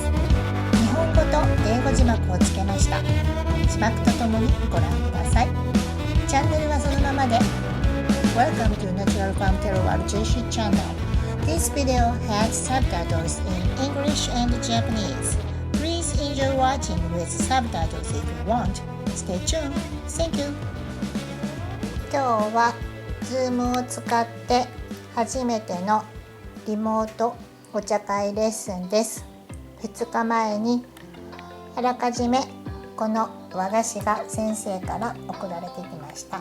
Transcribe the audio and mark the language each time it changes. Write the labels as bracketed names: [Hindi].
[Japanese] 日本語と英語字幕をつけました。字幕とともにご覧ください。チャンネルはそのままで。 [English] Welcome to Natural Farm Terror RJC channel. This video has subtitles in English and Japanese. Please enjoy watching with subtitles if you want. Stay tuned. Thank you. [Japanese] 今日は Zoom を使って初めてのリモートお茶会レッスンです。 2日前にあらかじめこの和菓子が先生から送られてきました。